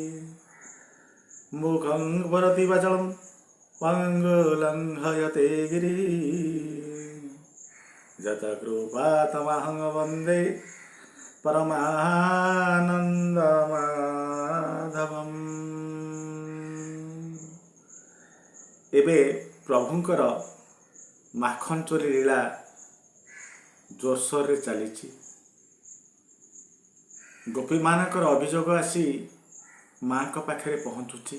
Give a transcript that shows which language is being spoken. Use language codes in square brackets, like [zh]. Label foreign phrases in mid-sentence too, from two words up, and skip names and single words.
[sa] मुखं वरति वचनं पङ्गुलङ्घयते गिरिं जतकृपातमहं वन्दे परमानन्दमाधवम्। [or] ଏବେ ପ୍ରଭୁଙ୍କର ମାଖନ ଚୋରି ଲୀଳା ଜୋରସୋରରେ ଚାଲିଛି। ଗୋପୀମାନଙ୍କର ଅଭିଯୋଗ ଆସି ମାଙ୍କ ପାଖରେ ପହଞ୍ଚୁଛି।